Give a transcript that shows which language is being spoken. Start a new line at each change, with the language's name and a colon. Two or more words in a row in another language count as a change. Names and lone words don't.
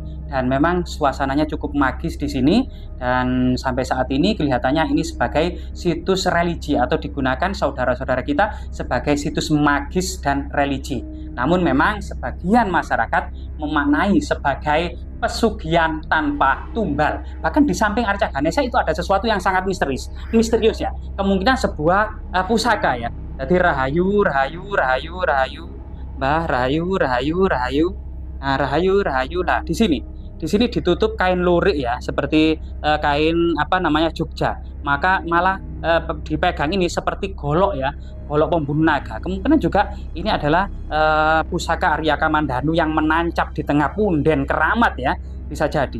Indonesian: Dan memang suasananya cukup magis di sini, dan sampai saat ini kelihatannya ini sebagai situs religi atau digunakan saudara-saudara kita sebagai situs magis dan religi. Namun memang sebagian masyarakat memaknai sebagai pesugihan tanpa tumbal. Bahkan di samping arca Ganesha itu ada sesuatu yang sangat misterius ya. Kemungkinan sebuah pusaka ya.
Javanese: Jadi rahayu, rahayu, rahayu, rahayu, Mbah, rahayu, rahayu, rahayu. Nah, rahayu, rahayu.
Indonesian: Nah, di sini ditutup kain lurik ya, seperti kain Jogja. Maka malah dipegang ini seperti golok ya, golok pembunuh naga. Kemungkinan juga ini adalah pusaka Arya Kamandanu yang menancap di tengah punden keramat ya, bisa jadi.